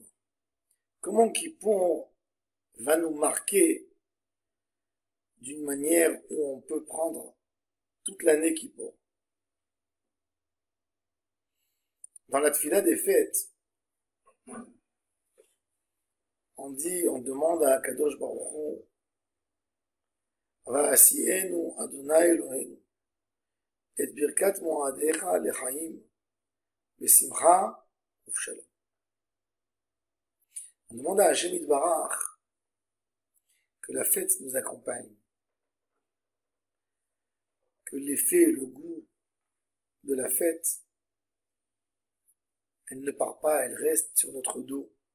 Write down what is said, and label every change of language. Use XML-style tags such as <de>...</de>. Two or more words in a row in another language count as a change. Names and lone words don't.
<fr>Comment Kippour va nous marquer d'une manière où on peut prendre toute l'année Kippour? Dans la tfila des fêtes, on demande à</fr> <he>קדוש ברוך הוא, והשיאנו ה' אלוקינו את ברכת מועדיך לחיים בשמחה ובשלום.</he> <fr>On demande à</fr> <he>השם יתברך</he> <fr>que la fête nous accompagne, que l'effet, le goût de la fête, elle ne part pas, elle reste sur notre dos.</fr>